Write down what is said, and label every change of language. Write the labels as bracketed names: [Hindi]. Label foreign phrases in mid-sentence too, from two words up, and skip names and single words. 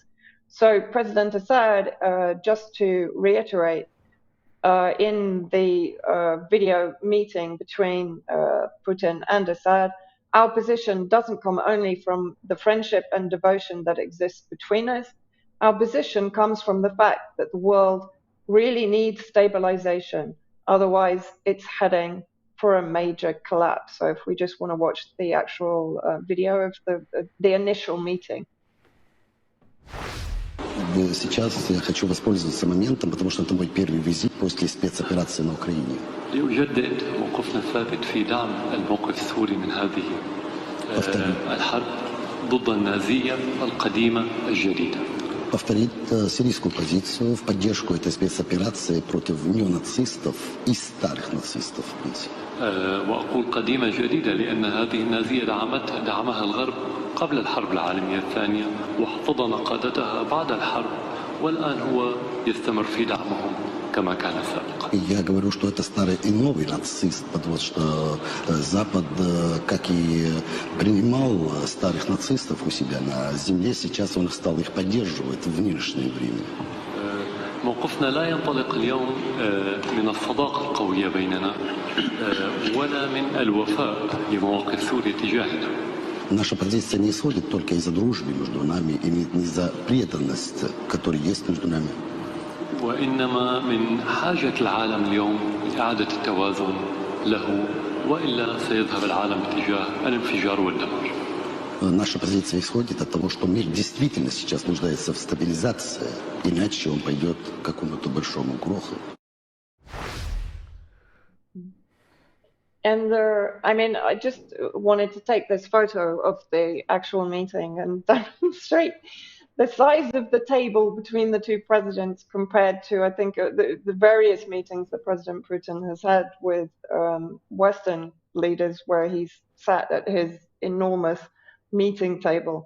[English] So President Assad, just to reiterate, in the video meeting between Putin and Assad, our position doesn't come only from the friendship and devotion that exists between us. Our position comes from the fact that the world really needs stabilization. Otherwise, it's heading for a major collapse. So if we just want to watch the actual video of the initial meeting. [Russian] Сейчас я хочу воспользоваться моментом, потому что это мой первый визит после спецоперации на Украине. [Arabic] لأجدد موقفنا الثابت في دعم الموقف السوري من هذه الحرب ضد النازية القديمة الجديدة. [Russian] Повторить сирийскую позицию в поддержку этой спецоперации против неонацистов и старых нацистов. [Arabic] وأقول قديمة جديدة لأن هذه النازية دعمها الغرب قبل الحرب العالمية الثانية واحتضن قادتها بعد الحرب والآن هو يستمر في دعمهم كما كان سابقا. [Russian] Я говорю, что это старый и новый нацист, потому что Запад, как и принимал старых нацистов у себя на земле, сейчас он стал их поддерживать в нынешнее время. [Arabic] موقفنا لا ينطلق اليوم من الصداقة القوية بيننا ولا من الوفاء لمواقف سوريا تجاهنا. [Russian] Наша позиция не исходит только из-за дружбы между нами и из-за преданности, которая есть между нами. [Arabic] وإنما من حاجة العالم اليوم لإعادة التوازن له وإلا سيذهب العالم اتجاه الانفجار والدمار. [Russian] наша позиция исходит от того, что мир действительно сейчас нуждается в стабилизации, иначе он пойдет к какому-то большому кроху. [English] And I just wanted to take this photo of the actual meeting and demonstrate the size of the table between the two presidents compared to, I think, the various meetings that President Putin has had with Western leaders where he's sat at his enormous meeting table.